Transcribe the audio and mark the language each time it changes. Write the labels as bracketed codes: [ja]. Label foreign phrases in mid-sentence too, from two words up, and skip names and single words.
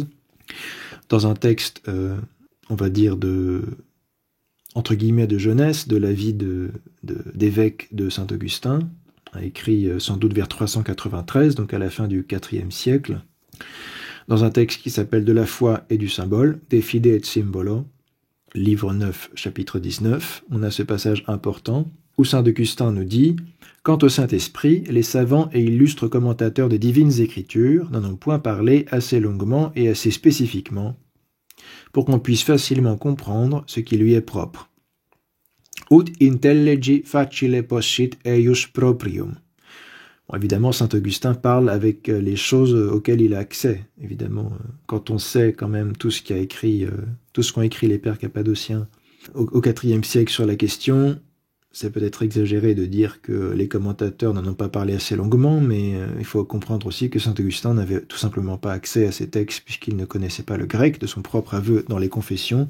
[fr] Dans un texte, on va dire, entre guillemets, de jeunesse, de la vie d'évêque de saint Augustin, écrit sans doute vers 393, donc à la fin du IVe siècle, dans un texte qui s'appelle « De la foi et du symbole », « De fide et symbolo », livre 9, chapitre 19, on a ce passage important où saint Augustin nous dit « Quant au Saint-Esprit, les savants et illustres commentateurs des divines Écritures n'en ont point parlé assez longuement et assez spécifiquement pour qu'on puisse facilement comprendre ce qui lui est propre. [la] Ut intelligi facile possit eius proprium ». [fr] Bon, évidemment, saint Augustin parle avec les choses auxquelles il a accès. Évidemment, quand on sait quand même tout ce qu'ont écrit les pères cappadociens au IVe siècle sur la question, c'est peut-être exagéré de dire que les commentateurs n'en ont pas parlé assez longuement, mais il faut comprendre aussi que saint Augustin n'avait tout simplement pas accès à ces textes puisqu'il ne connaissait pas le grec de son propre aveu dans les confessions.